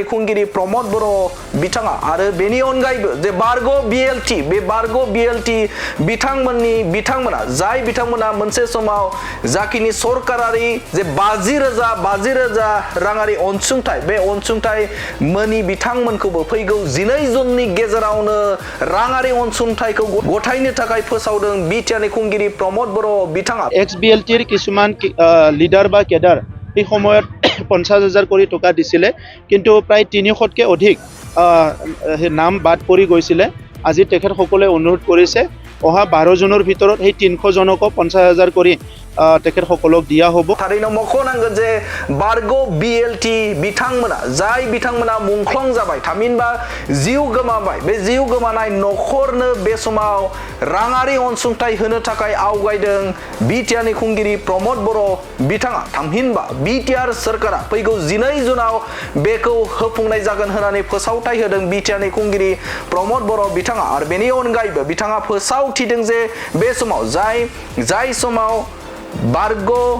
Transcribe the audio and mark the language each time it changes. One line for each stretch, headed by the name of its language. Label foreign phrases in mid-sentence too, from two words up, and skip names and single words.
Bodo: खुंगिरि प्रमद बर' बिथाङा आरो बेनि अनगायैबो जे बारग' बिएलटि बे बारग' बिएलटि बिथांमोना जाय बिथांमोना मोनसे समाव जाखिनि सरकारारि जे 50,000 राङारि अनसुंथाइ बे अनसुंथाइ मोनि बिथांमोनखौबो फैगौ 12 जुननि गेजेरावनो राङारि अनसुंथाइखौ गथायनो थाखाय फोसावदों बिटिआरनि खुंगिरि प्रमद बर' बिथाङा
Assamese: এক্স বিএলটিৰ কিছুমান লিডাৰ বা কেডাৰ এই সময়ত 50,000 কোটি টকা দিছিলে কিন্তু প্ৰায় 300তকৈ অধিক নাম বাদ পৰি গৈছিলে আজি তেখেতসকলে অনুৰোধ কৰিছে অহা 12 জনৰ ভিতৰত সেই 300 জনকো 50,000 কৰি তেখেতসকলক দিয়া হ'ব
Bodo: थारैनो मख'नांगोन जे बारग' बिएलटि बिथांमोना जाय बिथांमोना मुंख्लं जाबाय थामहिनबा जिउ गोमाबाय बे जिउ गोमानाय नखरनो बे समाव राङारि अनसुंथाइ होनो थाखाय आवगायदों बिटिआरनि खुंगिरि प्रमद बर' बिथाङा थामहिनबा बिटिआर सोरखारा फैगौ 12 जुनाव बेखौ होफुंनाय जागोन होननानै फोसावथाइ होदों बिटिआरनि खुंगिरि प्रमद बर' बिथाङा आरो बेनि अनगायैबो बिथाङा फोसावथिदों जे बे समाव जाय समाव बारग'